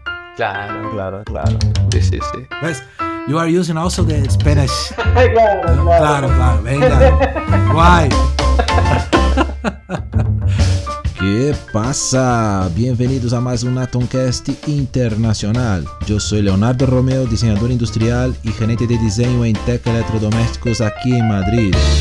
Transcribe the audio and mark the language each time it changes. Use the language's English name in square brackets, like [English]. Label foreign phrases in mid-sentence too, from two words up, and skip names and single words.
[Spanish] Claro, claro, claro. Sí, sí, sí. ¿Ves? [English] You are using also the Spanish. [Spanish] Claro, No, claro. claro, venga. Guay. ¿Qué pasa? Bienvenidos a más un AtomCAST internacional. Yo soy Leonardo Romeu, diseñador industrial y gerente de diseño en Tech Electrodomésticos aquí en Madrid.